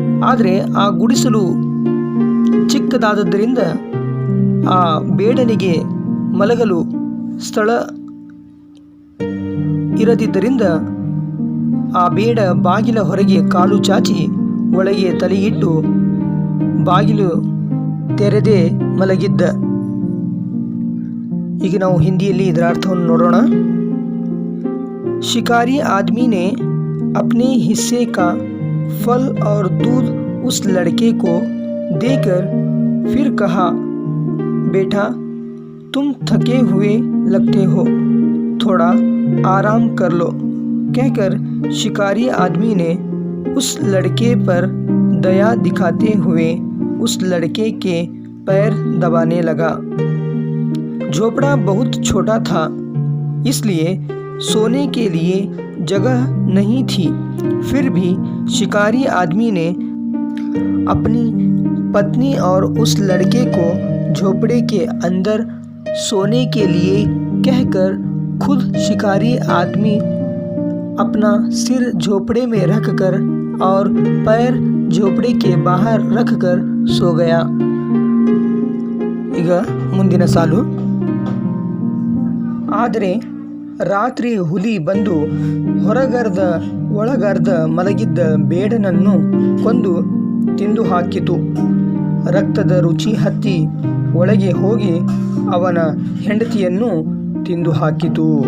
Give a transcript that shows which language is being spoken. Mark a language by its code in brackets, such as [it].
[kn] ಆದರೆ ಆ ಗುಡಿಸಲು ಚಿಕ್ಕದಾದದ್ದರಿಂದ ಆ ಬೇಡನಿಗೆ ಮಲಗಲು ಸ್ಥಳ ಇರದಿದ್ದರಿಂದ ಆ ಬೇಡ ಬಾಗಿಲ ಹೊರಗೆ ಕಾಲು ಚಾಚಿ ಒಳಗೆ ತಲೆಯಿಟ್ಟು ಬಾಗಿಲು ತೆರೆದೇ ಮಲಗಿದ್ದ. ಈಗ ನಾವು ಹಿಂದಿಯಲ್ಲಿ ಇದರ ಅರ್ಥವನ್ನು ನೋಡೋಣ. [hi] शिकारी आदमी ने अपने हिस्से का फल और दूध उस लड़के को देकर फिर कहा, बेटा तुम थके हुए लगते हो, थोड़ा आराम कर लो, कहकर शिकारी आदमी ने उस लड़के पर दया दिखाते हुए उस लड़के के पैर दबाने लगा। झोपड़ा बहुत छोटा था, इसलिए सोने के लिए जगह नहीं थी। फिर भी शिकारी आदमी ने अपनी पत्नी और उस लड़के को झोपड़े के अंदर सोने के लिए कहकर खुद शिकारी आदमी अपना सिर झोपड़े में रखकर और पैर झोपड़े के बाहर रखकर सो गया। [kn] ಈಗ ಮುಂದಿನ ಸಾಲು. ಆದರೆ ರಾತ್ರಿ ಹುಲಿ ಬಂದು ಒಳಗರ್ಧ ಮಲಗಿದ್ದ ಬೇಡನನ್ನು ಕೊಂದು ತಿಂದು ಹಾಕಿತು. ರಕ್ತದ ರುಚಿ ಹತ್ತಿ ಒಳಗೆ ಹೋಗಿ ಅವನ ಹೆಂಡತಿಯನ್ನು ತಿಂದು ಹಾಕಿತು.